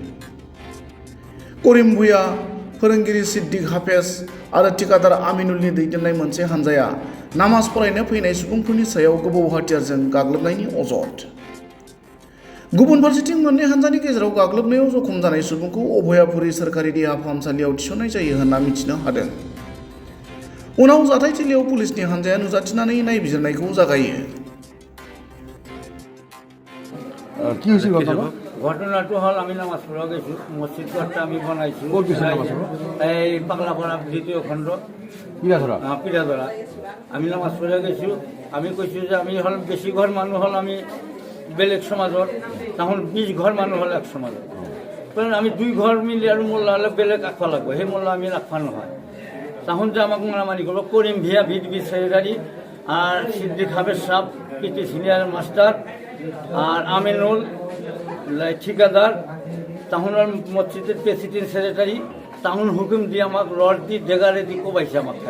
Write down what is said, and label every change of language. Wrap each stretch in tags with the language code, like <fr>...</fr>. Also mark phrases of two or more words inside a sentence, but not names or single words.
<brx>करिम भुइया, फोरोंगिरि सिद्दिक हाफेज आरो ठिकादार आमिनुलनि दैदेननाय मोनसे हान्जाया नामाज फरायनो फैनाय सुबुंफोरनि सायाव गोबौ हाथियारजों गाग्लोबनायनि अजद। गुबुन फारसेथिं मोननै हान्जानि गेजेराव गाग्लोबनायाव जखम जानाय सुबुंखौ अभयापुरी सोरखारि देहा फाहामसालियाव थिसननाय जायो होनना मिथिनो हादों। उनाव जाथायथिलियाव पुलिसनि हान्जाया नुजाथिनानै नायबिजिरनायखौ जागायो।</brx> <bn>কি হয়েছিল</bn> <as>ঘটনাটো হল আমি নামাজ পঢ়া গৈছোঁ, মছজিদটো আমি বনাইছোঁ এই পাগলাপাৰা দ্বিতীয় খণ্ড পিৰাধৰা। আমি নামাজ পঢ়া গৈছোঁ। আমি কৈছোঁ যে আমি হল বেছি ঘৰ মানুহ হল আমি বেলেগ সমাজৰ, তাহোন 20 ঘৰ মানুহ হল এক সমাজৰ। কাৰণ আমি 2 ঘৰ মিলি আৰু মোল্লা হ'লে বেলেগ ৰাখবা লাগিব, সেই মোল্লা আমি ৰাখবা নহয়।</as> <bn>তখন যে আমাকে মারামারি করবো করিম ভিয়া ভিডবি সেক্রেটারি আর সিদ্দিক হাফেজ সাহেব পিটি সিনিয়র মাস্টার আর আমিনুল ঠিকাদার, তখন মসজিদের প্রেসিডেন্ট সেক্রেটারি, তখন হুকুম দিয়ে আমাকে রড দিয়ে ডেগারে দিয়ে কোবাইছে আমাকে খালি।</bn>